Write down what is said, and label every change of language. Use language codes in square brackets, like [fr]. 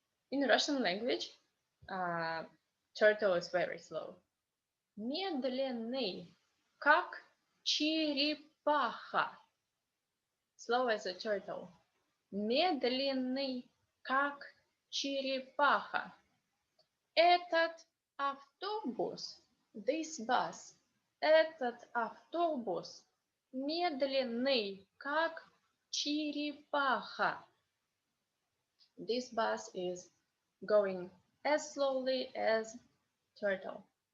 [en] In Russian language, turtle is very slow. [ru] Медленный, как черепаха. [en] Slow as a turtle. [ru] Медленный, как черепаха. Этот автобус, [en] this bus, [ru] этот автобус медленный, как черепаха. [en] This bus is going as slowly as turtle.